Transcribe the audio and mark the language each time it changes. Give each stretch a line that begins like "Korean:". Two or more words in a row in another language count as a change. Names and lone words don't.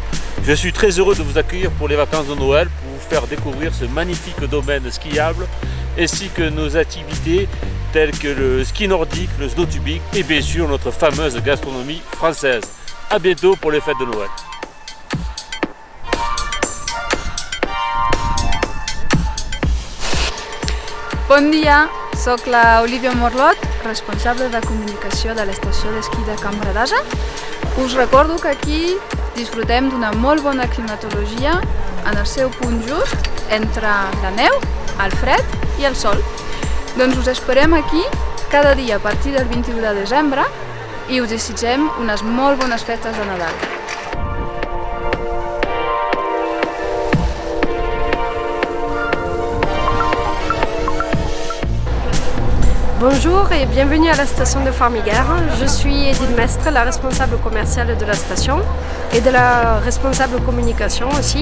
French: Je suis très heureux de vous accueillir pour les vacances de Noël, pour vous faire découvrir ce magnifique domaine skiable, ainsi que nos activités telles que le ski nordique, le snowtubing et bien sûr notre fameuse gastronomie française. A bientôt pour les fêtes de Noël.
Catalan: Bon dia, soc la Olivia Morlot, responsable de comunicació de l'estació d'esquí de Can Bradasa. Us recordo que aquí disfrutem d'una molt bona climatologia en el seu punt just entre la neu, el fred i el sol. Doncs us esperem aquí cada dia a partir del 21 de desembre i us desitgem unes molt bones festes de Nadal.
French: Bonjour et bienvenue à la station de Formiguères. Je suis Edith Mestre, la responsable commerciale de la station et de la responsable communication aussi.